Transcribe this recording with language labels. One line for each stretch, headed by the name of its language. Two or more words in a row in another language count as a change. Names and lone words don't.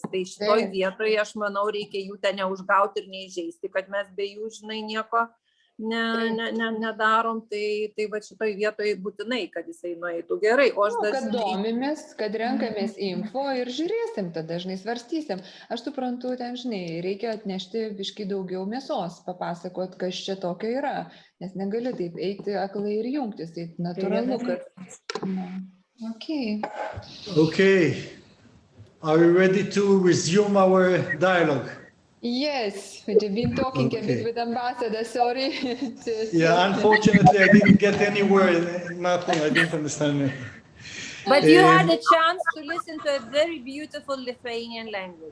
Lithuanian: Tai šitoj vietoje, aš manau, reikia jų ten neužgauti ir neįžeisti, kad mes be jų, žinai, nieko nedarom, tai va šitoj vietoje būtinai, kad jisai nueitų gerai. O aš kad domimės, kad renkamės info ir žiūrėsim, tada dažnai svarstysim. Aš suprantu, ten, žinai, reikia atnešti biškį daugiau mėsos, papasakot, kas čia tokio yra, nes negali taip eiti aklai ir jungtis, tai natūralu, kad...
English: Okay. Are we ready to resume our dialogue? Yes, we've been talking a bit with Ambassador, sorry. Yeah, unfortunately, I didn't get anywhere, nothing, I didn't understand it. But you had a chance to listen to a very beautiful Lithuanian language.